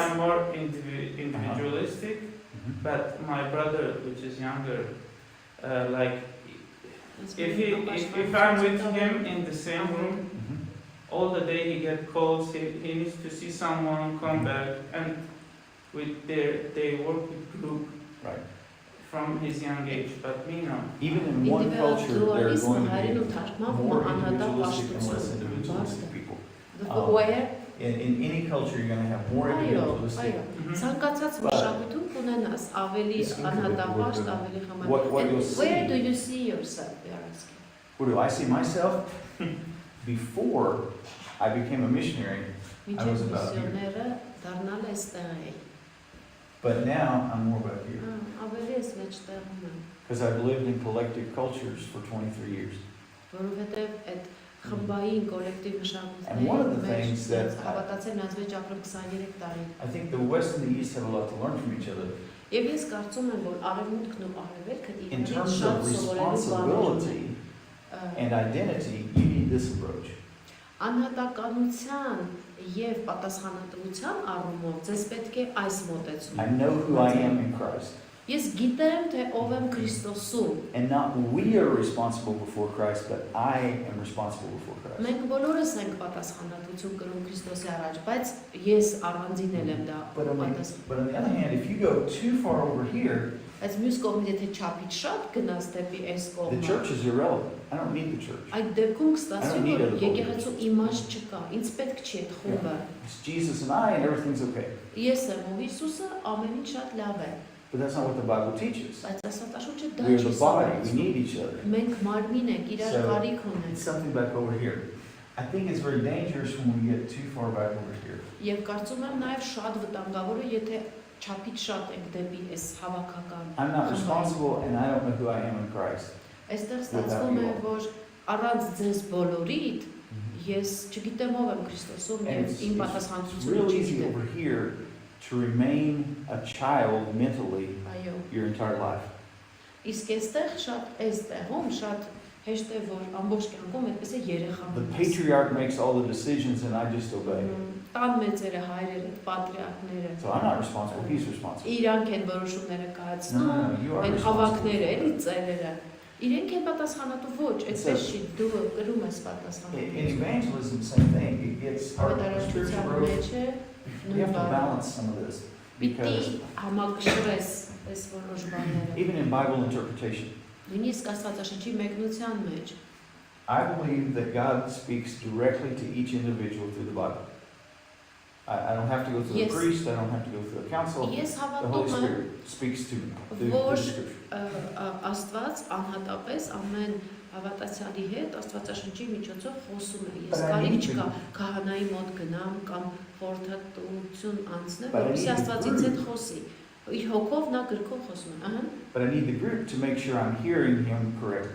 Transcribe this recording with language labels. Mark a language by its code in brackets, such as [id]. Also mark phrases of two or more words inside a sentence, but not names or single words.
[en] I'm more individualistic, but my brother, which is younger, like if I'm with him in the same room, all the day he get calls, he needs to see someone come back, and they work with group Right. from his young age, but me no. Even in one culture, there are going to be more individualistic and less individualistic people. Where? In any culture, you're going to have more individualistic. [hy] Ցանկացած մշակույթում կունենաս ավելի անհատապաշտ, ավելի [en] What you'll [hy] խմար։ Where [en] see- do you see yourself? They are asking. Where do I see myself? Before I became a missionary, [hy] Միջև [en] about here. [hy] միսիոները դառնալ էստեղ է։ [en] but now I'm more about here. [hy] Ավելի էս մեջտեղում եմ, [en] Because I've lived in collective cultures for 23 years. [hy] որովհետև այդ խմբային կոլեկտիվ [en] And one of the [hy] մշակույթների [en] things that [hy] հավատացել նրանց մեջ ապրում 23 տարի։ [en] I think the West and the East have a lot to learn from each other. [hy] Եվ ես կարծում եմ, որ արևմուտքն ու արևելքը [en] In [hy] իրենց [en] terms [hy] շատ [en] of [hy] սովորելու բաներ [en] responsibility and identity, you need this approach. [hy] Անհատականության եւ պատասխանատվության առումով ձեզ պետք է այս [en] I [hy] մոտեցումը։ [en] know who I am in Christ. [hy] Ես գիտեմ, թե ով եմ Քրիստոսում։ [en] And not we are responsible before Christ, but I am responsible before Christ. [hy] Մենք բոլորս ենք պատասխանատվություն կրում Քրիստոսի առաջ, բայց ես առանձինել եմ դա [en] But on [hy] պատասխան։ [en] the other hand, if you go too far over here, [hy] Այս մյուս կողմից եթե չափից շատ գնաս դեպի այս [en] the [hy] կողմը, [en] church is irrelevant. I don't need the church. [hy] այդ դեպքում կստացվի, [en] I don't need [hy] որ [en] other [hy] եկեղեցու իմաստ չկա, ինձ պետք չի այդ խումբը։ [en] It's Jesus and I, and everything's okay. [hy] Ես եմ ու Հիսուսը, ամեն ինչ շատ լավ է, [en] But that's not what the Bible teaches. [hy] բայց Աստվածաշունչը դա [en] We're [hy] չի [en] the body. We [hy] սովորեցնում։ [en] need each other. [hy] Մենք մարմին ենք, իրար [en] So, [hy] կարիք [en] It's [hy] ունենք։ [en] something back over here. I think it's very dangerous when we get too far back over here. [hy] Եվ կարծում եմ նաև շատ վտանգավոր է, եթե չափից շատ ենք դեպի այս հավաքական։ [en] I'm not responsible, and I don't know who I am in Christ. [hy] Այստեղ ստացվում է, որ առանց ձեզ բոլորիդ Mm-hmm. ես չգիտեմ ով եմ Քրիստոսում [en] And [hy] եւ [en] it's, [hy] իմ [en] it's [hy] պատասխանատվությունը [en] real [hy] չի [en] easy [hy] գիտեմ։ [en] over here to remain a child mentally [hy] Այո։ [en] your entire life. [hy] Իսկ այստեղ շատ այս տեղում շատ հեշտ է որ ամբողջ կյանքում այդպես է երեխա [en] The [hy] մնաս։ [en] patriarch makes all the decisions, and I just obey. [hy] Տան մեծերը, հայրերը, պատրիարքները [en] So I'm not responsible. He's responsible. [hy] իրանք են որոշումները [en] No, [hy] կայացնում, [en] you are [hy] այն [en] responsible. [hy] հավաքները, էլի ծերերը։ Իրենք են պատասխանատու ոչ, այդպես չի, դու կրում ես [en] In [hy] պատասխանատվություն։ [en] evangelism, same thing. It gets our spiritual [hy] Ավետարանչության [en] growth. [hy] մեջ է [en] We have to [hy] նույն [en] balance some of this [hy] Պիտի [en] because [hy] համակշռես այս որոշ բաները։ [en] even in Bible interpretation, [hy] Նույնիսկ Աստվածաշնչի մեկնության մեջ [en] I believe that God speaks directly to each individual through the Bible. I don't have to go through Yes. a priest. I don't have to go through a council. [hy] ես [en] The Holy [hy] հավատում եմ [en] Spirit speaks to me through [hy] Որ- [en] the Scripture. [hy] Աստված անհատապես ամեն հավատացյալի հետ Աստվածաշնչի միջոցով խոսում է։ Ես [en] But I [hy] կարիք [en] need to- [hy] չկա քահանայի մոտ գնամ կամ խորհրդատվություն անցնեմ, [en] But I [hy] որպեսզի [en] need to [hy] Աստված ինձ հետ [en] prove- [hy] խոսի։ Իր հոգով նա գրքով խոսում է, ահա։ [en] But I need the group to make sure I'm hearing Him correctly.